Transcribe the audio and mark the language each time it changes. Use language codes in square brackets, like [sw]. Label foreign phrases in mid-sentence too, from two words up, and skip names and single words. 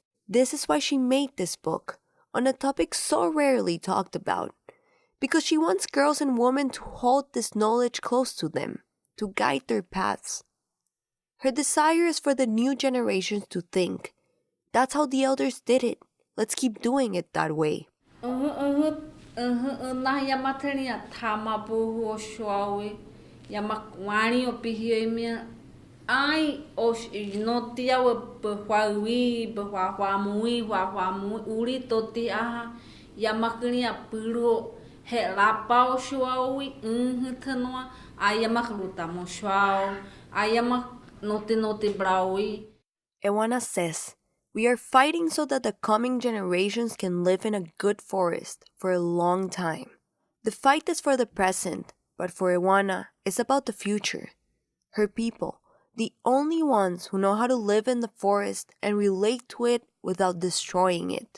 [en] This is why she made this book, on a topic so rarely talked about, because she wants girls and women to hold this knowledge close to them, to guide their paths. Her desire is for the new generations to think, that's how the elders did it, let's keep doing it that way. [wca] Na yamatania tama buhu shwawe yamakwani opihimia ai os notia we behwawi behwamui uri toti aha yamaknia puro he lapao shwawi tanwa ayamakluta mo shwao ayamak noti brawi. [en] Ehuana says, we are fighting so that the coming generations can live in a good forest for a long time. The fight is for the present, but for Ehuana, it's about the future. Her people, the only ones who know how to live in the forest and relate to it without destroying it.